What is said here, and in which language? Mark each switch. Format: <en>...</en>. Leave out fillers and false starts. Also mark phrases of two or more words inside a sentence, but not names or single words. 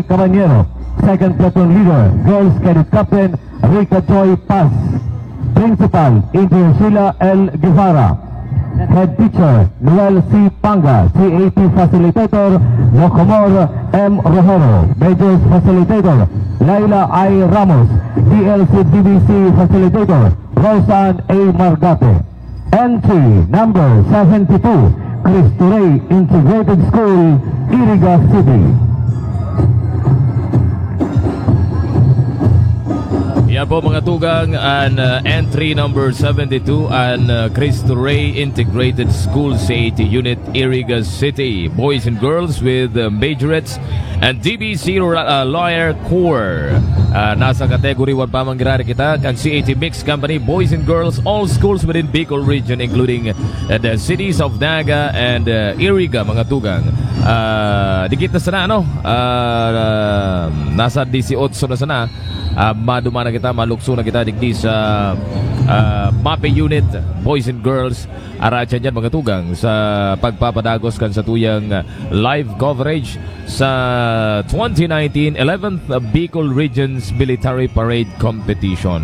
<en>Caballero, Second Platoon Leader, Girls, Cadet Captain Rica Joy Paz, Principal, Engineer Sheila L. Guevara, Head Teacher Noel C. Panga, CAT Facilitator Locomor M. Rojero, Majors Facilitator Laila I. Ramos, DLC DBC Facilitator Rosan A. Margate. Entry number 72, Cristo Rey Integrated School, Iriga City.</en> <bik>Yan po mga tugang,</bik> <en>and entry number 72 and Cristo Rey Integrated School CAT Unit, Iriga City. Boys and girls with majorettes and DBC Lawyer Corps.</en> <bik>Nasa category 1 pa mangyari kita ang</bik> <en>CAT Mixed Company, boys and girls, all schools within Bicol region including the cities of Naga and Iriga</en> <bik>mga tugang. Dikit na sana ano, nasa 18 na sana. Maduma na kita, malukso na kita digdi sa MAPE unit,</bik> <en>boys and girls,</en> <bik>aracha dyan mga tugang sa pagpapadagos kan sa tuyang</bik> <en>live coverage</en> <bik>sa 2019 11th Bicol Regions Military Parade Competition.</bik>